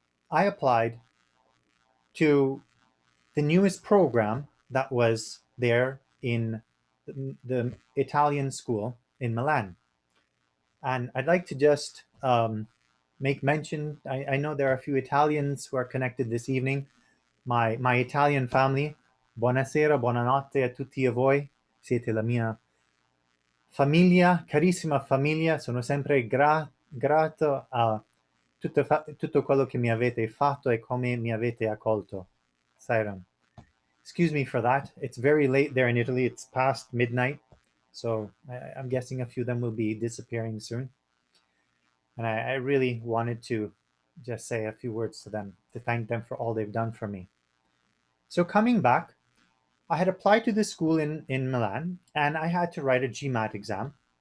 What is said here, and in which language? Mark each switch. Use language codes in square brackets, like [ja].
[en] I applied to the newest program that was there in the Italian school in Milan. And I'd like to just make mention. I know there are a few Italians who are connected this evening. My Italian family, [it] buonasera, buonanotte a tutti e voi. Siete la mia famiglia, carissima famiglia. Sono sempre grato a tutto quello che mi avete fatto e come mi avete accolto. [en] Sairam. Excuse me for that. It's very late there in Italy. It's past midnight. So I'm guessing a few of them will be disappearing soon. And I really wanted to just say a few words to them to thank them for all they've done for me. So coming back, I had applied to this school in Milan, and I had to write a GMAT exam.